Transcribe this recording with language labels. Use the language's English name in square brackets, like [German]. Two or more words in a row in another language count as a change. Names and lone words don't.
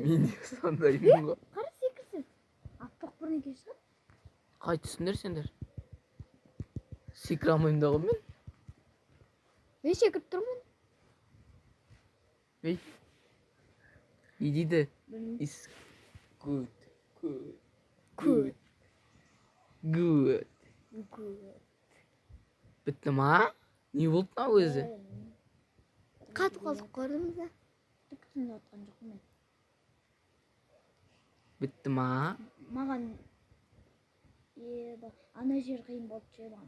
[Kazakh] Мен де сондаймын ғой. Қара секірсін. Аппақ бірнеке шығар. Қайтысыңдар сендер? Секіре алмаймын дағы мен. Мен секіріп тұрмын. Ей. Не дейді? Білмеймін. [English] Is good. Good. Good. Good. [Kazakh] Бітті ма? Не болды мынау өзі? Қатып қалдық көрдіңіз бе? Түк түсініп отқан жоқпын мен. Бітті ма? Маған ана жер қиын болып ше маған.